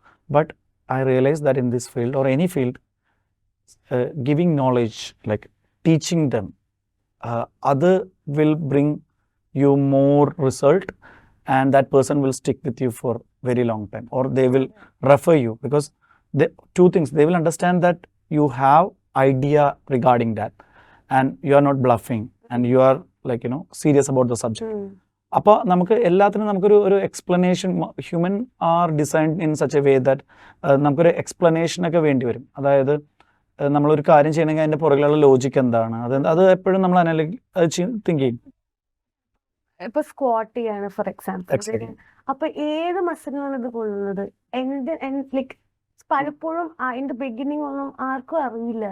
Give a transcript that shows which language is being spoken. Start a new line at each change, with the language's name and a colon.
English: But I realize that in this field or any field, giving knowledge, like teaching them, അത് will bring you more result and that person will stick with you for very long time, or they will refer you, because two things. They will understand that you have idea regarding that and you are not bluffing and you are like serious about the subject.
Malayalam: അപ്പോൾ നമുക്ക് എല്ലാത്തിനും നമുക്കൊരു explanation,
English: human are designed in such a way that
Malayalam: നമുക്കൊരു എക്സ്പ്ലനേഷനൊക്കെ വേണ്ടി വരും. അതായത് നമ്മളൊരു കാര്യം ചെയ്യണമെങ്കിൽ അതിൻ്റെ പുറകിലുള്ള ലോജിക്ക് എന്താണ്, അത് എപ്പോഴും നമ്മൾ തിങ്ക് ചെയ്യും. ഇപ്പൊ സ്ക്വാട്ട് ചെയ്യാണ്
English: for example,
Malayalam: അപ്പൊ ഏത് മസിലാണ് ഇത് കൊള്ളുന്നത് ലൈക്ക് പലപ്പോഴും അതിന്റെ ബിഗിനിങ് ഒന്നും ആർക്കും അറിയില്ല.